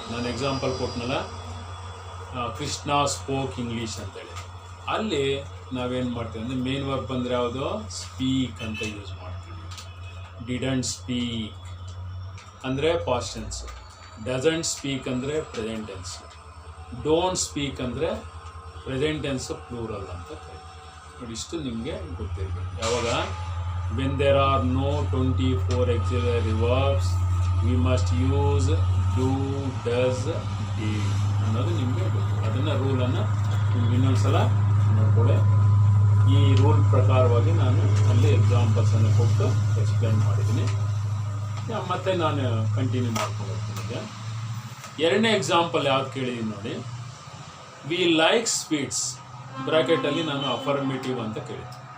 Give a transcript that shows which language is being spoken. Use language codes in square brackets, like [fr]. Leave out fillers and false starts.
[kn] ನಾನು example ಕೊಟ್ಟನಲ್ಲ, Krishna spoke English ಅಂತೇಳಿ, ಅಲ್ಲಿ ನಾವೇನು ಮಾಡ್ತೀವಿ ಅಂದರೆ, ಮೇನ್ ವರ್ಬ್ ಅಂದರೆ ಯಾವುದು, ಸ್ಪೀಕ್ ಅಂತ ಯೂಸ್ ಮಾಡ್ತೀವಿ. ಡಿಡಂಟ್ ಸ್ಪೀಕ್ ಅಂದರೆ ಪಾಸ್ಟ್ ಟೆನ್ಸ್, ಡಸಂಟ್ ಸ್ಪೀಕ್ ಅಂದರೆ ಪ್ರೆಸೆಂಟ್ ಟೆನ್ಸ್, ಡೋಂಟ್ ಸ್ಪೀಕ್ ಅಂದರೆ ಪ್ರೆಸೆಂಟ್ ಟೆನ್ಸ್ ಪ್ಲೂರಲ್ ಅಂತ ಕರೀತೀವಿ. ನೋಡಿ, ಇಷ್ಟು ನಿಮಗೆ ಗೊತ್ತಿರಬೇಕು. ಯಾವಾಗ [en] when there are no 24 auxiliary verbs we must use do, does, did [kn] ಅನ್ನೋದು ನಿಮಗೆ ಗೊತ್ತು. ಅದನ್ನು ರೂಲನ್ನು ನಿಮ್ಗೆ ಇನ್ನೊಂದು ಸಲ ನೋಡ್ಕೊಳ್ಳಿ. ಈ ರೂಲ್ ಪ್ರಕಾರವಾಗಿ ನಾನು ಅಲ್ಲಿ ಎಕ್ಸಾಂಪಲ್ಸನ್ನು ಕೊಟ್ಟು ಎಕ್ಸ್ಪ್ಲೈನ್ ಮಾಡಿದ್ದೀನಿ. ಮತ್ತು ನಾನು ಕಂಟಿನ್ಯೂ ಮಾಡ್ಕೊಂಡು ಹೋಗ್ತೀನಿ. ಎರಡನೇ ಎಕ್ಸಾಂಪಲ್ ಯಾವ್ದು ಕೇಳಿದ್ದೀನಿ ನೋಡಿ, [en] we like sweets, [kn] ಬ್ರಾಕೆಟಲ್ಲಿ ನಾನು ಅಫರ್ಮೇಟಿವ್ ಅಂತ ಕೇಳಿದ್ದೆ.